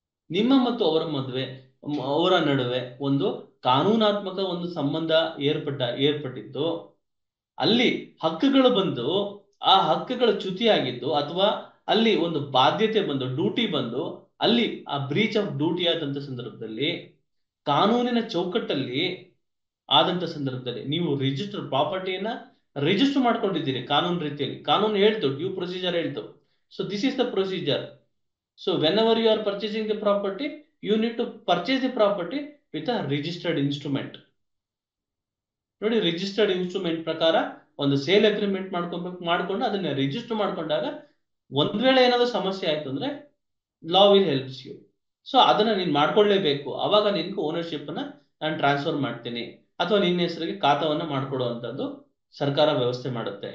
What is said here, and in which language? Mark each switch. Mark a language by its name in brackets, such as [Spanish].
[Kannada] ನಿಮ್ಮ ಮತ್ತು ಅವರ ನಡುವೆ ಒಂದು ಕಾನೂನಾತ್ಮಕ ಒಂದು ಸಂಬಂಧ ಏರ್ಪಟ್ಟಿದ್ದು, ಅಲ್ಲಿ ಹಕ್ಕುಗಳು ಬಂದು ಆ ಹಕ್ಕುಗಳ ಚ್ಯುತಿಯಾಗಿದ್ದು ಅಥವಾ ಅಲ್ಲಿ ಒಂದು ಬಾಧ್ಯತೆ ಬಂದು ಡ್ಯೂಟಿ ಬಂದು ಅಲ್ಲಿ ಆ ಬ್ರೀಚ್ ಆಫ್ ಡ್ಯೂಟಿ ಆದಂತ ಸಂದರ್ಭದಲ್ಲಿ ಕಾನೂನಿನ ಚೌಕಟ್ಟಲ್ಲಿ ಆದಂತ ಸಂದರ್ಭದಲ್ಲಿ ನೀವು ರಿಜಿಸ್ಟರ್ ಪ್ರಾಪರ್ಟಿಯನ್ನ ರಿಜಿಸ್ಟರ್ ಮಾಡ್ಕೊಂಡಿದ್ದೀರಿ ಕಾನೂನು ರೀತಿಯಲ್ಲಿ. ಕಾನೂನು ಹೇಳ್ತು, ಡ್ಯೂ ಪ್ರೊಸೀಜರ್ ಹೇಳ್ತು, [English] So this is the procedure. So whenever you are purchasing the property, you need to purchase the property with a registered instrument. [Kannada] ನೋಡಿ, ರಿಜಿಸ್ಟರ್ಡ್ ಇನ್ಸ್ಟ್ರೂಮೆಂಟ್ ಪ್ರಕಾರ ಒಂದು ಸೇಲ್ ಅಗ್ರಿಮೆಂಟ್ ಮಾಡ್ಕೊಂಡು ಅದನ್ನ ರಿಜಿಸ್ಟರ್ ಮಾಡ್ಕೊಂಡಾಗ ಒಂದ್ ವೇಳೆ ಏನಾದ್ರು ಸಮಸ್ಯೆ ಆಯ್ತು ಅಂದ್ರೆ [English] Law will helps you. [Kannada] So ಅದನ್ನ ನೀನ್ ಮಾಡ್ಕೊಳ್ಳೇಬೇಕು. ಅವಾಗ ನಿನ್ಗೆ ಓನರ್ಶಿಪ್ ನ ನಾನು ಟ್ರಾನ್ಸ್ಫರ್ ಮಾಡ್ತೀನಿ ಅಥವಾ ನಿನ್ನ ಹೆಸರಿಗೆ ಖಾತಾವನ್ನ ಮಾಡ್ಕೊಡುವಂತದ್ದು ಸರ್ಕಾರ ವ್ಯವಸ್ಥೆ ಮಾಡುತ್ತೆ.